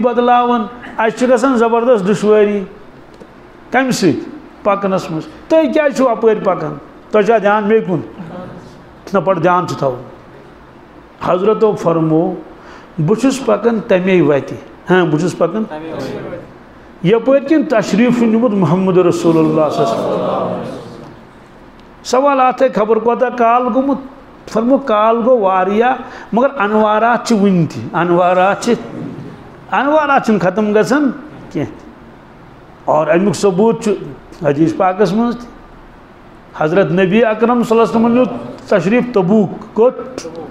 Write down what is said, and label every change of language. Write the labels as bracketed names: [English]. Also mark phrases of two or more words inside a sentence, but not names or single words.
[Kashmiri] بدلاوان اَسہِ چھِ گژھان زبردست دُشوٲری کَمہِ سۭتۍ پَکنَس منٛز تُہۍ کیٛازِ چھِو اَپٲرۍ پَکان تۄہہِ چھا دھیان مے کُن نہ پَتہٕ دھیان چھُ تھاوُن حضرتو فرموو بہٕ چھُس پَکان تَمے وَتہِ بہٕ چھُس پَکان یپٲرۍ کِنۍ تشریٖف چھُ نیوٗمُت محمد رسول اللہ [Arabic] صلی اللہ علیہ وسلم [Kashmiri] سوالات ہے خبر کوتاہ کال گوٚمُت فرمو کال گوٚو واریاہ مگر انوارات چھِ وٕنہِ تہِ انوارات چھِنہٕ ختم گژھان کینٛہہ اور امیُک ثبوٗت چھُ حدیث پاکس منٛز تہِ حضرت نبی اکرم [Arabic] صلی اللہ علیہ وسلم [Kashmiri] نیوٗ تشریٖف تبوٗک کوٚت